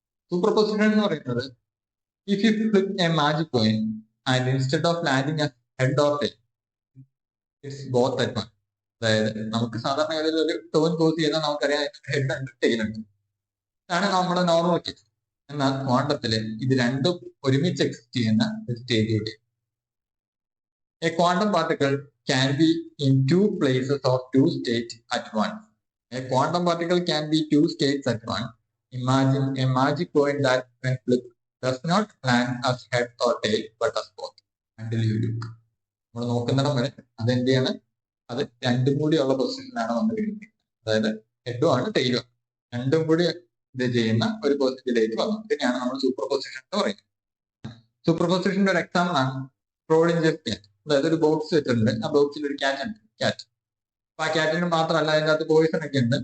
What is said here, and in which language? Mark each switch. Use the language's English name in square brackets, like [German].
[Malayalam] Superposition എന്ന് പറയുന്നത് [English] If you flip a magic coin and instead of landing as head or tail, it's both at one. [Malayalam] അതായത് നമുക്ക് സാധാരണ ഒരു tone cos ചെയ്താൽ നമുക്കറിയാം ഹെഡ് ഉണ്ട് ടെയിൽ ഉണ്ട്, ഇതാണ് നമ്മുടെ നോർമൽ കേസ്. എന്നാൽ ക്വാണ്ടത്തില് ഇത് രണ്ടും ഒരുമിച്ച് എക്സിസ്റ്റ് ചെയ്യുന്ന ഒരു സ്റ്റേജ് കൂടി. [English] A quantum particle can be in two places or two states at once. A quantum particle can be two states at once. Imagine a magic coin that, when flipped, does not land as head or tail but as both until you look. [Malayalam] നമ്മൾ നോക്കുന്നിടം വരെ അതെന്ത് ചെയ്യാണ്, അത് രണ്ടും കൂടിയുള്ള പൊസിഷനിലാണ് വന്ന് വീഴുന്നത്. അതായത് ഹെഡും ആണ് ടെയിലും രണ്ടും കൂടി ഇത് ചെയ്യുന്ന ഒരു പൊസിഷനിലേക്ക് വന്നു. ഇതിനെയാണ് നമ്മൾ സൂപ്പർ പൊസിഷൻ എന്ന് പറയുന്നത്. സൂപ്പർ പൊസിഷന്റെ ഒരു എക്സാമ്പിൾ ആണ് സ്ക്രോഡിഞ്ചർ ക്യാറ്റ്. അതായത് ഒരു ബോക്സ് വെച്ചിട്ടുണ്ട്, ആ ബോക്സിൽ ഒരു ക്യാറ്റ് ഉണ്ട്, ക്യാറ്റ്. അപ്പൊ ആ ക്യാറ്റിന് മാത്രമല്ല അതിൻ്റെ അകത്ത് പോയിസൺ ഒക്കെ ഉണ്ട്.